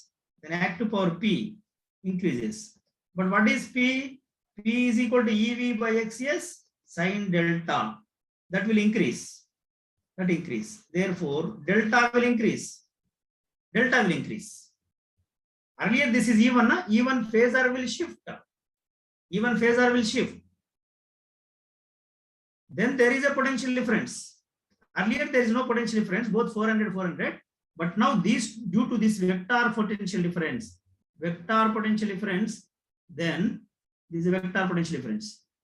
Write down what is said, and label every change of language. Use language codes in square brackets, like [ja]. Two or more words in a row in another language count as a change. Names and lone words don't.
[en] Then active power P increases. But what is P? P is equal to EV by XS sin delta. That will increase. Therefore, delta will increase. Earlier this is E1, na? E1 phasor will shift. Then there is a potential difference. Earlier there is no potential difference, both 400. But now these, due to this vector potential difference, then this is a vector potential difference.